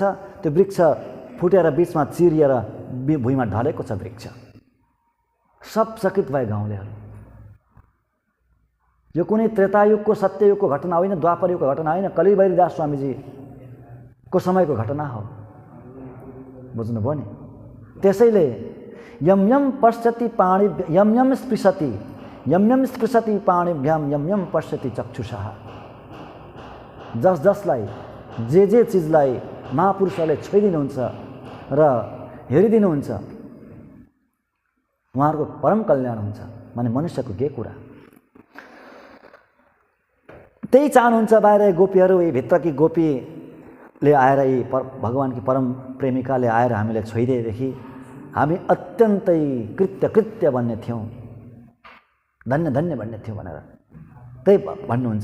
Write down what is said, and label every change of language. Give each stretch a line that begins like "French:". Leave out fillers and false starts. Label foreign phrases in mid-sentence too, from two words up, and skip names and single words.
Nepali: त्यो वृक्ष फुटेर बीचमा चिरिएर भुइँमा ढलेको छ वृक्ष। सब चकित भए गाउँलेहरू। यो कुनै त्रेतायुगको सत्ययुगको घटना होइन, द्वापर युगको घटना होइन, कलिबैरीदास स्वामीजीको समयको घटना हो। बुझ्नुभयो नि।
Sanskrit: त्यसैले यम यम पश्यति पाणि यम यम स्पृशति पाणिभ्याम यम यम पश्यति चक्षुषा।
Nepali: जसलाई जे चिजलाई महापुरुषहरूले छोइदिनुहुन्छ र हेरिदिनुहुन्छ उहाँहरूको परम कल्याण हुन्छ भने मनुष्यको के कुरा। त्यही चाहनुहुन्छ बाहिर गोपीहरू, यी भित्रकी गोपीले आएर, यी भगवानकी परम प्रेमिकाले आएर हामीले छोइदिएदेखि हामी अत्यन्तै कृत्य बन्ने थियौँ, धन्य धन्य बन्ने थियौँ भनेर त्यही भन्नुहुन्छ।